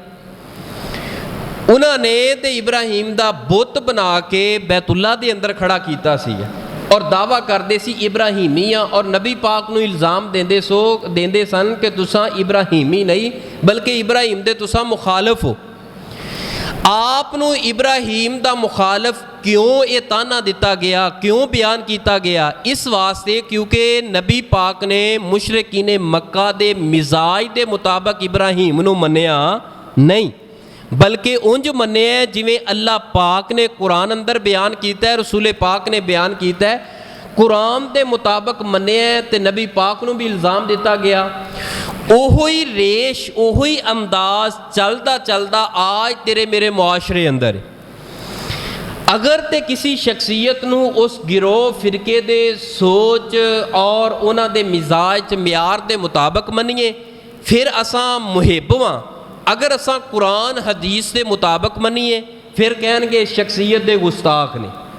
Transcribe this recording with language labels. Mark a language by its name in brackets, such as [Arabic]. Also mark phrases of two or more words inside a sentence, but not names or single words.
[Punjabi] انہاں نے تے ابراہیم دا بت بنا کے بیت اللہ دے اندر کھڑا کیتا سی اور دعویٰ کردے سی ابراہیمیاں، اور نبی پاک نو الزام دیندے سن کہ تساں ابراہیمی نہیں بلکہ ابراہیم دے تساں مخالف ہو. آپ نو ابراہیم دا مخالف کیوں یہ تانا دیتا گیا, کیوں بیان کیتا گیا؟ اس واسطے کیونکہ نبی پاک نے مشرکین مکہ دے مزاج دے مطابق ابراہیم نو منیا نہیں, بلکہ انج منیا جویں اللہ پاک نے قرآن اندر بیان کیتا ہے, رسول پاک نے بیان کیتا ہے, قرآن دے مطابق منیا تے نبی پاک نو بھی الزام دیتا گیا. اوہی ریش اوہی انداز چلدا چلدا آج تیرے میرے معاشرے اندر. اگر تے کسی شخصیت نو اس گروہ فرقے دے سوچ اور انہاں دے مزاج معیار دے مطابق منیے پھر اساں محب ہاں, اگر اساں قرآن حدیث دے مطابق منیے پھر کہن گے شخصیت دے گستاخ نے.